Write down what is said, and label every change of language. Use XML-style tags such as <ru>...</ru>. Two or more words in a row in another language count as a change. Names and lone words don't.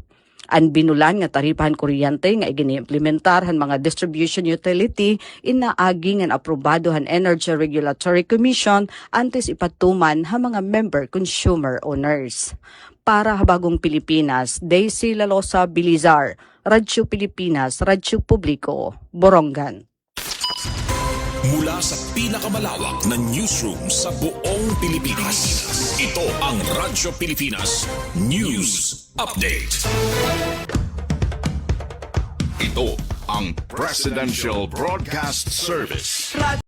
<war>Ang binulan nga taripahan kuryente nga iginiimplementar han mga</war> <en>distribution utility</en> <war>inaagi nga aprobado han Energy Regulatory Commission antes ipatuman ha mga</war> <en>member consumer owners.</en> <tl>Para Habagong Pilipinas, Daisy Lalosa Bilizar, Radyo Pilipinas, Radyo Publiko, Borongan. Mula sa pinakamalawak na newsroom sa buong Pilipinas. Ito ang Radyo Pilipinas News Update. Ito ang Presidential Broadcast Service.</tl>